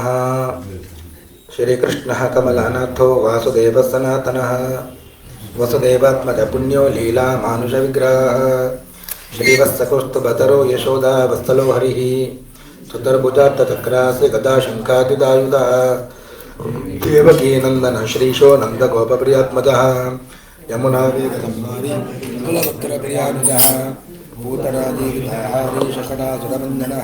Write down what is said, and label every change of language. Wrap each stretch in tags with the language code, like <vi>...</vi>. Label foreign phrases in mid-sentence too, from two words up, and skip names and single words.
<sa>ಶ್ರೀಕೃಷ್ಣಃ ಕಮಲಾನಾಥೋ ವಾಸುದೇವ ಸನಾತನಃ ವಸುದೇವಾತ್ಮಜ ಪುಣ್ಯೋ ಲೀಲಾ ಮಾನುಷ ವಿಗ್ರಹ ಶ್ರೀವತ್ಸಕೌಸ್ತುಭತರೋ ಯಶೋದಾ ವತ್ಸಲೋ ಹರಿಃ ಚತುರ್ಭುಜಾರ್ಧಚಕ್ರಾಸ್ಯ ಗದಾ ಶಂಖಾದ್ಯುಧಾಯುಧ ದೇವಕೀ ನಂದನ ಶ್ರೀಶೋ ನಂದಗೋಪಪ್ರಿಯಾತ್ಮಜಃ ಯಮುನಾ ವೇಗಸಂಹಾರಿ ಕುಲಪುತ್ರಪ್ರಿಯಾನುಜಃ ಭೂತರಾಜೀವಿಧಾಹಾರಿ ಶಕಟಾಸುರವಂದನಃ</sa>